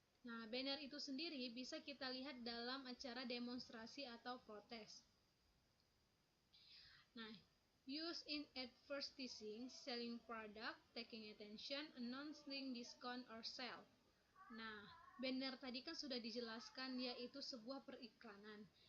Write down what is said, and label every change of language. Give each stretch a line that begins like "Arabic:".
Indonesian: Nah, banner itu sendiri bisa kita lihat dalam acara demonstrasi atau protes.
English: Nah, used in advertising, selling product, taking attention, announcing discount or sale.
Indonesian: Nah, banner tadi kan sudah dijelaskan yaitu sebuah periklanan.